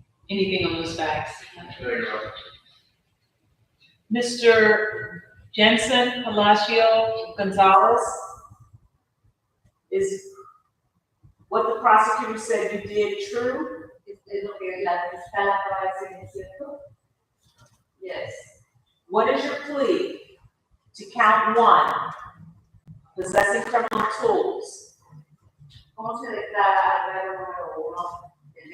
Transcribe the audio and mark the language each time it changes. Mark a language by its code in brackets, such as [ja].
[en] Anything on those facts? No, Your Honor. Mr. Jensen Palacio Gonzalez, is what the prosecutor said you did true? [es] ¿Es lo que la fiscal acaba de decir, cierto? [en] Yes. What is your plea to count 1, possessing criminal tools? [es] ¿Cómo se declara al grado número 1 el